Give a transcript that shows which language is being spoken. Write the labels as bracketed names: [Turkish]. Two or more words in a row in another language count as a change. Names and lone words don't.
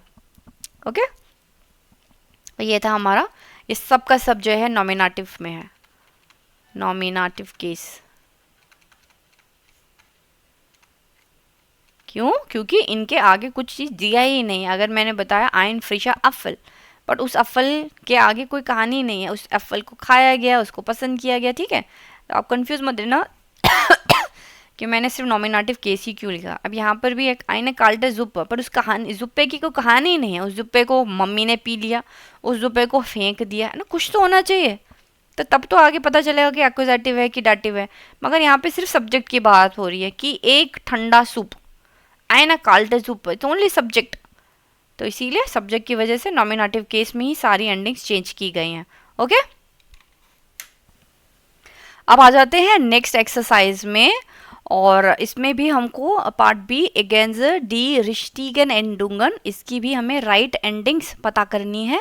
[Hindi] ओके, ये था हमारा, ये सब का सब जो है नॉमिनेटिव में है, [English] nominative case. [Hindi] क्यों, क्योंकि इनके आगे कुछ चीज़ दिया ही नहीं। अगर मैंने बताया [German] ein frischer Apfel, [Hindi] बट उस एप्पल के आगे कोई कहानी नहीं है, उस एप्पल को खाया गया, उसको पसंद किया गया। ठीक है, तो आप कंफ्यूज मत देना कि मैंने सिर्फ [English] nominative case [Hindi] ही क्यों लिखा। अब यहाँ पर भी एक [German] eine kalte Suppe, [Hindi] पर उस कहानी, जुप्पे की कोई कहानी नहीं है, उस जुप्पे को मम्मी ने पी लिया, उस जुप्पे को फेंक दिया, है ना, कुछ तो होना चाहिए, तो तब तो आगे पता चलेगा कि एक्विजिटिव है कि डाटिव है। मगर यहाँ पे सिर्फ सब्जेक्ट की बात हो रही है कि एक ठंडा सूप, [German] eine kalte Suppe, [English] it's only subject, [Hindi] तो इसीलिए सब्जेक्ट की वजह से [English] nominative case [Hindi] में ही सारी एंडिंग्स चेंज की गई हैं। ओके, अब आ जाते हैं [English] next exercise [Hindi] में, और इसमें भी हमको [English] part B [German] ergänzen die richtigen Endungen, [Hindi] इसकी भी हमें [English] right endings [Hindi] पता करनी है।